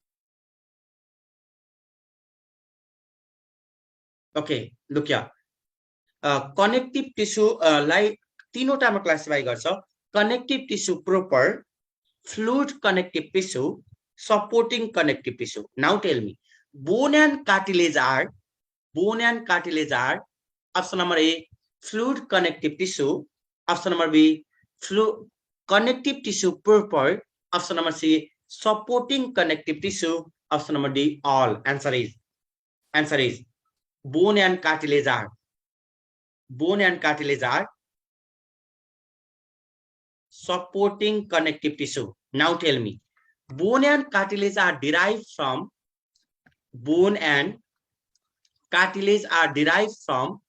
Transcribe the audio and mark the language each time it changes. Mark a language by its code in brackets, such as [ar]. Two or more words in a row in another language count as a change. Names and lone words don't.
[en] okay look या connective tissue [ne] लाई तीनवटामा [en] classify गर्छ connective tissue proper fluid connective tissue supporting connective tissue now tell me bone and cartilage are option number A fluid connective tissue option number B connective tissue proper option number C supporting connective tissue option number D all answer is bone and cartilage are supporting connective tissue now tell me bone and cartilage are derived from bone and cartilage are derived from